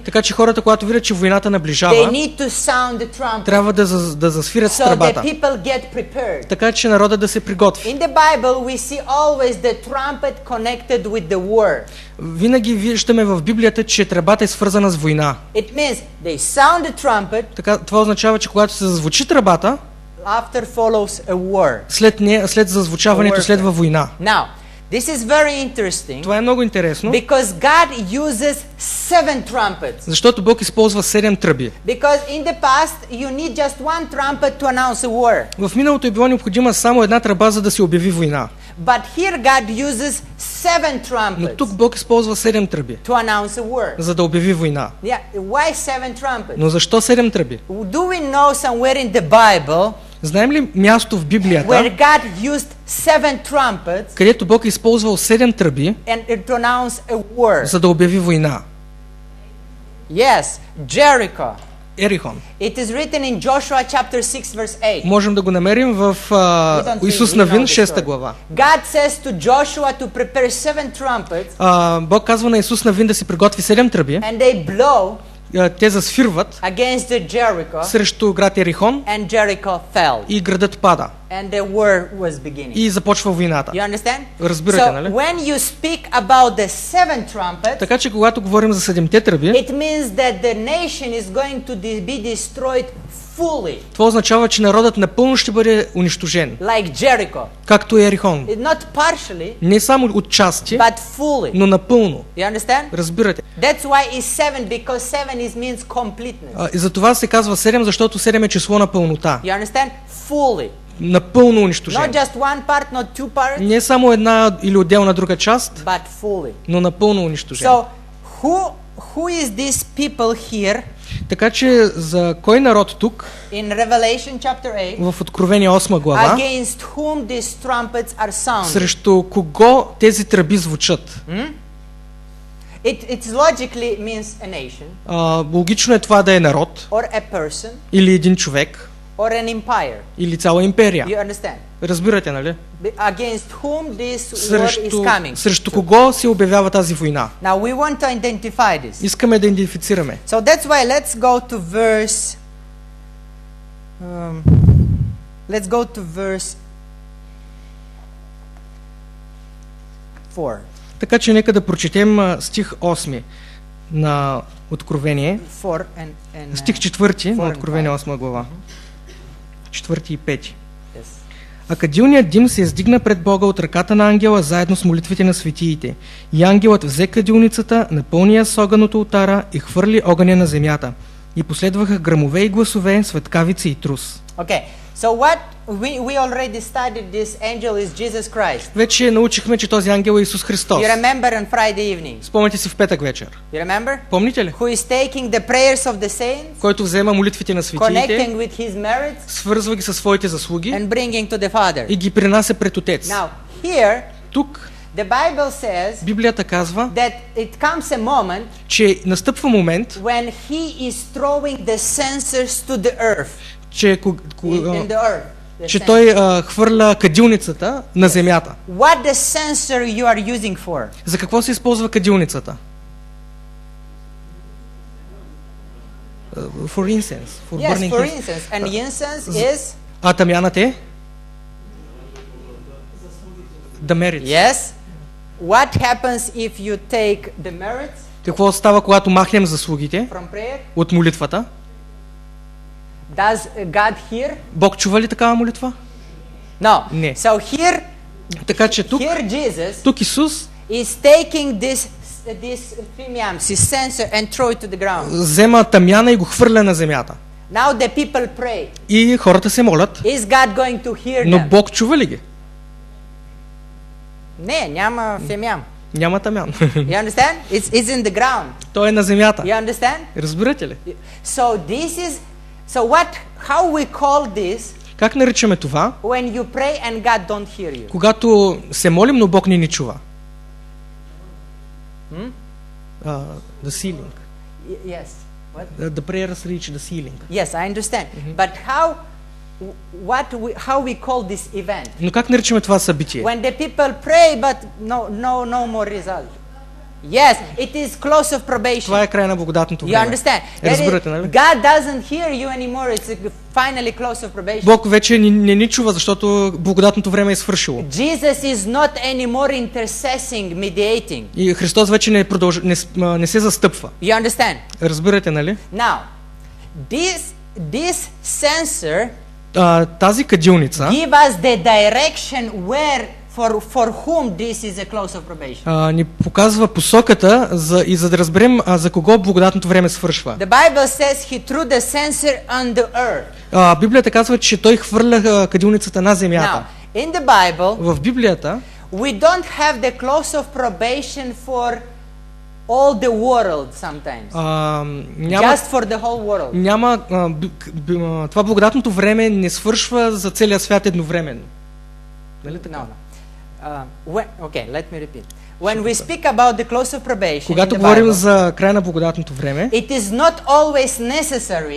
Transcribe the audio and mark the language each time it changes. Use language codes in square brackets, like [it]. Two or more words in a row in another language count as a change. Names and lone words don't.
[bg] Така че хората, когато видят, че войната [en] they [bg] наближава, [en] need to sound the trumpet. [bg] трябва да засвирят с [en] So the [bg] тръбата. [en] people get prepared. [bg] Така че народа да се приготви. [en] In the Bible, we see always the trumpet connected with the war. [bg] Винаги виждаме в Библията, че тръбата е свързана с война. [en] It means they sound the trumpet, [bg] Така, това означава, че когато се зазвучи тръбата, [en] after follows a war. [bg] след зазвучаването следва война. [en] Now, this is very interesting [bg] Това е много интересно, [en] because God uses 7 trumpets. [bg] защото Бог използва 7 тръби. [en] Because in the past, you need just one trumpet to announce a war. [bg] В миналото е било необходима само една тръба, за да се обяви война. [en] But here God uses 7 [bg] Но [en] trumpets [bg] тук Бог използва 7 тръби, [en] to announce a war. [bg] за да обяви война. [en] Yeah, why 7 trumpets? [bg] Но защо 7 тръби? [en] Do we know somewhere in the Bible [bg] Знаем ли място в Библията, [en] where God used 7 trumpets [bg] където Бог е използвал 7 тръби, [en] and to announce a war? [bg] за да обяви война? [en] Yes, Jericho. [bg] Ерихон. [en] It is written in Joshua chapter 6 verse 8. [bg] Можем да го намерим в Исус Навин, 6 глава. [en] God says to Joshua to prepare 7 trumpets [bg] Бог казва на Исус Навин да си приготви 7 тръби, [en] and they blow [bg] те засвирват [en] against the Jericho, [bg] срещу град Ерихон [en] and Jericho fell, [bg] и градът пада. [en] and the war was beginning. [bg] И започва войната. [en] You understand? [bg] Разбирате, [en] So [bg] нали? [en] when you speak about the seven trumpets, [bg] Така че когато говорим за 7-те тръби, [en] it means that the nation is going to be destroyed fully, [bg] това означава, че народът напълно ще бъде унищожен, [en] like Jericho. [bg] както Ерихон. [en] Not partially, [bg] Не само от части, [en] but fully. [bg] но напълно. [en] You understand? [bg] Разбирате. [en] That's why it's seven, because seven means completeness. [bg] И за това се казва 7, защото 7 е число на пълнота. [en] You understand? Fully. [bg] Напълно [en] Not [bg] унищожен. [en] just one part, not two parts, [bg] Не само една или отделна друга част, [en] but fully. [bg] но напълно унищожен. [en] So, who is these people here [bg] Така че за кой народ тук, [en] in Revelation chapter 8, [bg] в Откровение 8 глава, [en] against whom these trumpets are sounded? [bg] срещу кого тези тръби звучат? [en] It logically means a nation, [bg] Логично е това да е народ, [en] or a person, [bg] или един човек, [en] or an empire. [bg] или цяла империя. [en] You understand? [bg] Разбирате, нали? [en] Against whom this war is coming. [bg] Срещу кого се обявява тази война? [en] Now we want to identify this. [bg] Искаме да идентифицираме. [en] So that's why let's go to verse 4. [bg] Така че нека да прочетем стих 8 на Откровение, [en] 4 and [bg] стих 4 на 4 Откровение [en] and [bg] 8 глава. 4 и 5. [en] yes. [bg] А кадилният дим се издигна пред Бога от ръката на ангела заедно с молитвите на светиите. И ангелът взе кадилницата, напълни я с огън от олтара и хвърли огъня на земята. И последваха гръмове и гласове, светкавици и трус. [en] Okay. So what we already studied, this angel is Jesus Christ. [bg] Вече научихме, че този ангел е Исус Христос. [en] You remember on Friday evening? [bg] Спомняте си в петък вечер. [en] You remember? [bg] Помните ли? [en] Who is taking the prayers of the saints, [bg] Който взема молитвите на светиите, [en] connecting with his merits, [bg] свързва ги със своите заслуги [en] and bringing to the Father. [bg] и ги принася пред Отец. [en] Now, here, [bg] Тук [en] the Bible says [bg] Библията казва, [en] that it comes a moment [bg] че настъпва момент, [en] when he is throwing the censers to the earth. [bg] че, [en] In the earth. The [bg] че [en] censer. [bg] той хвърля кадилницата на земята. [en] What the censer you are using for? [bg] За какво се използва кадилницата? [en] For incense. For Yes, burning for incense. instance. And incense is? [bg] А тамянът е? [en] The merits. Yes. What happens if you take the merits [bg] Какво става, когато махнем заслугите [en] from prayer? [bg] от молитвата? [en] Does God hear? [bg] Бог чува ли такава молитва? [en] No. [bg] Не. [en] So here [bg] Така че тук [en] Jesus [bg] Исус [en] is taking this censer and throw it to the ground. [bg] взема тамяна и го хвърля на земята. [en] Now the people pray. [bg] И хората се молят, [en] Is God going to hear [bg] но [en] them? [bg] Бог чува ли ги? Не, няма фемям. Няма тамян. [en] You understand? It's in the ground. [bg] Той е на земята. [en] You understand? [bg] Разбирате ли? [en] So how we call this [bg] Как наричаме това? [en] when you pray and God don't hear you? [bg] Когато се молим, но Бог не ни чува. [en] The ceiling. Yes. What? The prayers reach the ceiling. Yes, I understand. But how we call this event? Но как наричаме това събитие? When the people pray but no more result. Yes, it is close of probation. [bg] Това е край на благодатното [en] You [bg] време. [en] understand? [bg] Разбирате, нали? [en] God doesn't hear you anymore. It's finally close of probation. [bg] Бог вече не ни чува, защото благодатното време е свършило. [en] Jesus is not anymore intercessing, mediating. [bg] И Христос вече не се застъпва. [en] You understand? [bg] Разбирате, нали? [en] Now, this sensor [bg] Тази кадилница [en] give us the direction where for whom this is a close of probation. [bg] ни показва посоката за да разберем за кого благодатното време свършва. [en] The Bible says he threw the sensor on the earth. [bg] Библията казва, че той хвърля кадилницата на земята. [en] Now, in the Bible, [bg] В Библията [en] we don't have the close of probation for all the world sometimes. Just for the whole world. [bg] Няма това благодатното време не свършва за целия свят едновременно. Нали така? [en] No. Okay, let me repeat. When we speak about the close of probation, [bg] Когато [en] in the [bg] говорим [en] Bible, [bg] за край на благодатното време, [en] it is not always necessary